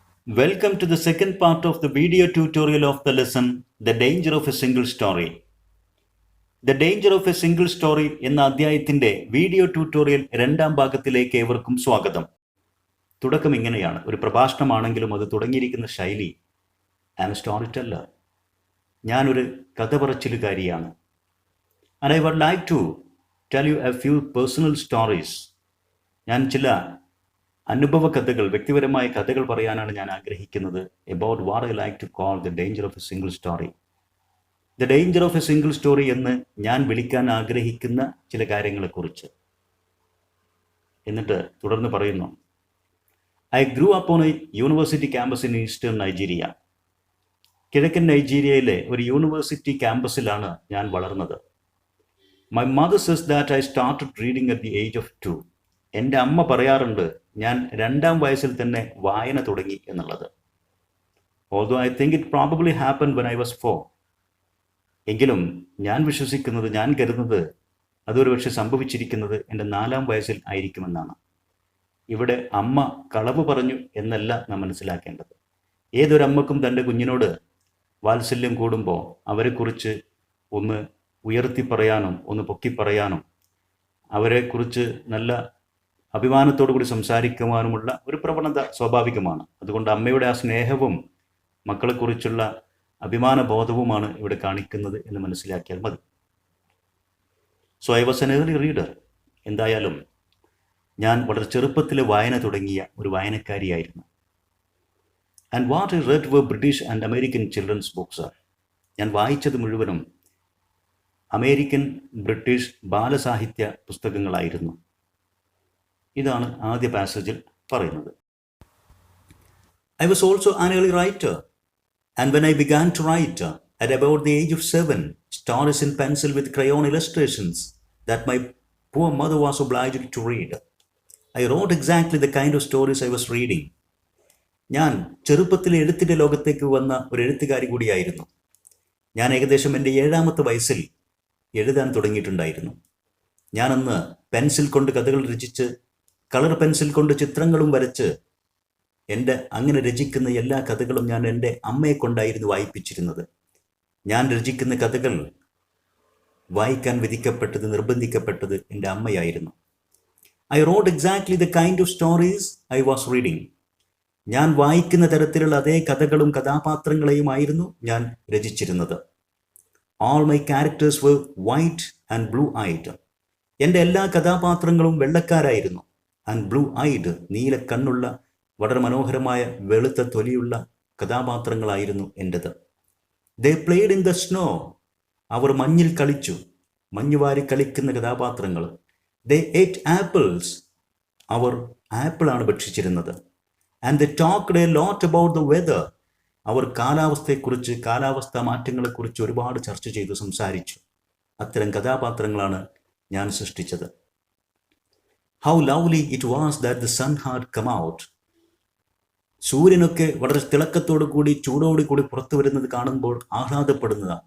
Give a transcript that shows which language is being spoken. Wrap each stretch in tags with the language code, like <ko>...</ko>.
<en>Welcome to the second part of the video tutorial of the lesson The Danger of a Single Story.</en> <ml>The Danger of a Single Story എന്ന അധ്യായത്തിന്റെ video tutorial രണ്ടാം ഭാഗത്തിലേക്ക് ഏവർക്കും സ്വാഗതം. തുടക്കം ഇങ്ങനെയാണ്. ഒരു പ്രഭാഷണമാണെങ്കിലും അത് തുടങ്ങിയിരിക്കുന്ന ശൈലി</ml> <en>I am storyteller.</en> <ml>ഞാനൊരു കഥ പറച്ചിലുകാരിയാണ്.</ml> <en>And I would like to tell you a few personal stories.</en> <ml>ഞാൻ ചില അനുഭവ കഥകൾ, വ്യക്തിപരമായ കഥകൾ പറയാനാണ് ഞാൻ ആഗ്രഹിക്കുന്നത്.</ml> <en>About what I like to call the danger of a single story.</en> <ml>The danger of a single story എന്ന് ഞാൻ വിളിക്കാൻ ആഗ്രഹിക്കുന്ന ചില കാര്യങ്ങളെക്കുറിച്ച്. എന്നിട്ട് തുടർന്ന് പറയുന്നു,</ml> <en>I grew up on a university campus in eastern Nigeria.</en> <ml>കിഴക്കൻ നൈജീരിയയിലെ ഒരു യൂണിവേഴ്സിറ്റി ക്യാമ്പസിലാണ് ഞാൻ വളർന്നത്.</ml> <en>My mother says that I started reading at the age of 2.</en> <ml>എൻ്റെ അമ്മ പറയാറുണ്ട് ഞാൻ 2-ാം വയസ്സിൽ തന്നെ വായന തുടങ്ങി എന്നുള്ളത്.</ml> <en>Although I think it probably happened when I was 4.</en> <ml>എങ്കിലും ഞാൻ കരുതുന്നത് അതൊരു പക്ഷെ സംഭവിച്ചിരിക്കുന്നത് എൻ്റെ 4-ാം വയസ്സിൽ ആയിരിക്കുമെന്നാണ്. ഇവിടെ അമ്മ കളവ് പറഞ്ഞു എന്നല്ല നാം മനസ്സിലാക്കേണ്ടത്. ഏതൊരമ്മക്കും തൻ്റെ കുഞ്ഞിനോട് വാത്സല്യം കൂടുമ്പോൾ അവരെക്കുറിച്ച് ഒന്ന് ഉയർത്തി പറയാനും ഒന്ന് പൊക്കി പറയാനും അവരെക്കുറിച്ച് നല്ല അഭിമാനത്തോടു കൂടി സംസാരിക്കുവാനുമുള്ള ഒരു പ്രവണത സ്വാഭാവികമാണ്. അതുകൊണ്ട് അമ്മയുടെ ആ സ്നേഹവും മക്കളെക്കുറിച്ചുള്ള അഭിമാന ബോധവുമാണ് ഇവിടെ കാണിക്കുന്നത് എന്ന് മനസ്സിലാക്കിയാൽ മതി.</ml> <en>So I was an early reader.</en> <ml>എന്തായാലും ഞാൻ വളരെ ചെറുപ്പത്തിൽ വായന തുടങ്ങിയ ഒരു വായനക്കാരിയായിരുന്നു.</ml> <en>And what I read were British and American children's books.</en> <ml>ഞാൻ വായിച്ചത് മുഴുവനും അമേരിക്കൻ, ബ്രിട്ടീഷ് ബാലസാഹിത്യ പുസ്തകങ്ങളായിരുന്നു. ഇതാണ് ആദ്യ പാസേജിൽ പറയുന്നത്.</ml> <en>I was also an early writer, and when I began to write at about the age of 7, stories in pencil with crayon illustrations that my poor mother was obliged to read. I wrote exactly the kind of stories I was reading.</en> <ml>ഞാൻ ചെറുപ്പത്തിൽ എഴുത്തിൻ്റെ ലോകത്തേക്ക് വന്ന ഒരു എഴുത്തുകാരി കൂടിയായിരുന്നു. ഞാൻ ഏകദേശം എൻ്റെ 7-ാമത്തെ വയസ്സിൽ എഴുതാൻ തുടങ്ങിയിട്ടുണ്ടായിരുന്നു. ഞാനന്ന് പെൻസിൽ കൊണ്ട് കഥകൾ രചിച്ച്, കളർ പെൻസിൽ കൊണ്ട് ചിത്രങ്ങളും വരച്ച്, എൻ്റെ അങ്ങനെ രചിക്കുന്ന എല്ലാ കഥകളും ഞാൻ എൻ്റെ അമ്മയെ കൊണ്ടായിരുന്നു വായിപ്പിച്ചിരുന്നത്. ഞാൻ രചിക്കുന്ന കഥകൾ വായിക്കാൻ നിർബന്ധിക്കപ്പെട്ടത് എൻ്റെ അമ്മയായിരുന്നു.</ml> <en>I wrote exactly the kind of stories I was reading.</en> <ml>ഞാൻ വായിക്കുന്ന തരത്തിലുള്ള അതേ കഥകളും കഥാപാത്രങ്ങളെയുമായിരുന്നു ഞാൻ രചിച്ചിരുന്നത്.</ml> <en>All my characters were white and blue-eyed.</en> <ml>എൻ്റെ എല്ലാ കഥാപാത്രങ്ങളും വെള്ളക്കാരായിരുന്നു.</ml> <en>and blue eyed,</en> <ml>നീല കണ്ണുള്ള വളരെ മനോഹരമായ വെളുത്ത തൊലിയുള്ള കഥാപാത്രങ്ങളായിരുന്നു എൻ്റെത്.</ml> <en>They played in the snow.</en> <ml>അവർ മഞ്ഞിൽ കളിച്ചു, മഞ്ഞുവാരി കളിക്കുന്ന കഥാപാത്രങ്ങൾ.</ml> <en>They ate apples.</en> <ml>Our ആപ്പിളാണ് ഭക്ഷിച്ചിരുന്നത്.</ml> <en>And they talked a lot about the weather.</en> <ml>അവർ കാലാവസ്ഥയെക്കുറിച്ച്, കാലാവസ്ഥാ മാറ്റങ്ങളെക്കുറിച്ച് ഒരുപാട് ചർച്ച ചെയ്തു, സംസാരിച്ചു. അത്തരം കഥാപാത്രങ്ങളാണ് ഞാൻ സൃഷ്ടിച്ചത്.</ml> <en>How lovely it was that the sun had come out.</en> <ml>സൂര്യനൊക്കെ വളരെ തിളക്കത്തോടു കൂടി, ചൂടോടു കൂടി പുറത്തു വരുന്നത് കാണുമ്പോൾ ആഹ്ലാദപ്പെടുന്നതാ.</ml>